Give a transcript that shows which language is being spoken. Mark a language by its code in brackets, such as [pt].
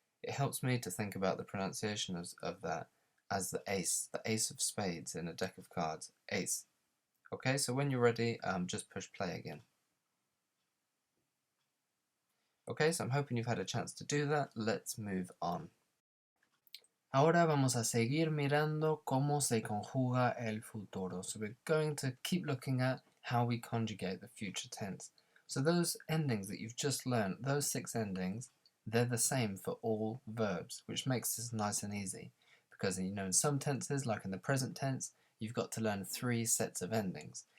[en] It helps me to think about the pronunciation of that as the ace of spades in a deck of cards, ace. Okay, so when you're ready, just push play again. Okay, so I'm hoping you've had a chance to do that. Let's move on. [es] Ahora vamos a seguir mirando cómo se conjuga el futuro. [en] So we're going to keep looking at how we conjugate the future tense. So those endings that you've just learned, those 6 endings, they're the same for all verbs, which makes this nice and easy. Because, you know, in some tenses, like in the present tense, you've got to learn 3 sets of endings.